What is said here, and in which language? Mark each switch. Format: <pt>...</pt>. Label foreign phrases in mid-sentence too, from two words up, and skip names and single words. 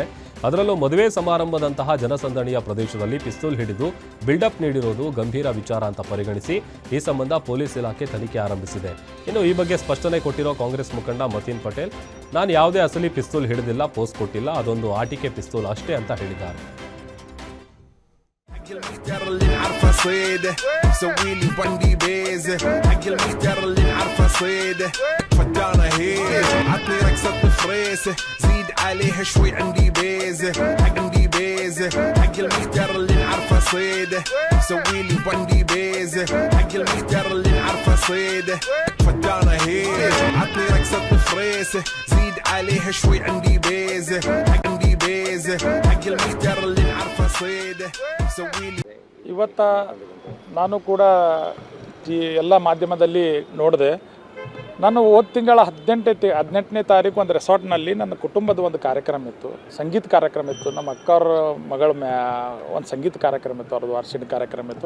<kn>ಅದರಲ್ಲೂ ಮದುವೆ ಸಮಾರಂಭದಂತಹ ಜನಸಂದಣಿಯ ಪ್ರದೇಶದಲ್ಲಿ ಪಿಸ್ತೂಲ್ ಹಿಡಿದು ಬಿಲ್ಡಪ್ ನೀಡಿರುವುದು ಗಂಭೀರ ವಿಚಾರ ಅಂತ ಪರಿಗಣಿಸಿ ಈ ಸಂಬಂಧ ಪೊಲೀಸ್ ಇಲಾಖೆ ತನಿಖೆ ಆರಂಭಿಸಿದೆ. ಇನ್ನು ಈ ಬಗ್ಗೆ ಸ್ಪಷ್ಟನೆ ಕೊಟ್ಟಿರೋ ಕಾಂಗ್ರೆಸ್ ಮುಖಂಡ ಮತೀನ್ ಪಟೇಲ್, ನಾನು ಯಾವುದೇ ಅಸಲಿ ಪಿಸ್ತೂಲ್ ಹಿಡಿದಿಲ್ಲ, ಪೋಸ್ ಕೊಟ್ಟಿಲ್ಲ, ಅದೊಂದು ಆಟಿಕೆ ಪಿಸ್ತೂಲ್ ಅಷ್ಟೇ ಅಂತ ಹೇಳಿದ್ದಾರೆ.</kn> <ar>اللي نعرفها صيده سوي لي بندي بيزه حق المحتر اللي نعرفها صيده فدانه هيك عطني رقصه فريسه زيد عليها شوي عندي بيزه عندي بيزه حق المحتر اللي نعرفها صيده سوي لي بندي بيزه حق المحتر اللي نعرفها صيده فدانه هيك عطني رقصه فريسه زيد عليها شوي عندي بيزه عندي بيزه حق المحتر اللي نعرفها صيده سوي لي</ar> <kn>ಇವತ್ತು ನಾನು ಕೂಡ ಎಲ್ಲ ಮಾಧ್ಯಮದಲ್ಲಿ ನೋಡಿದೆ. ನಾನು ಹೋದ ತಿಂಗಳ 18ನೇ ತಾರೀಕು ಒಂದು ರೆಸಾರ್ಟ್ನಲ್ಲಿ ನನ್ನ ಕುಟುಂಬದ ಒಂದು ಕಾರ್ಯಕ್ರಮ ಇತ್ತು, ಸಂಗೀತ ಕಾರ್ಯಕ್ರಮ ಇತ್ತು. ನಮ್ಮ ಅಕ್ಕವ್ರ ಮಗಳ ಒಂದು ಸಂಗೀತ ಕಾರ್ಯಕ್ರಮ ಇತ್ತು, ಅವ್ರದ್ದು ವಾರ್ಷಿಕ ಕಾರ್ಯಕ್ರಮ ಇತ್ತು.</kn>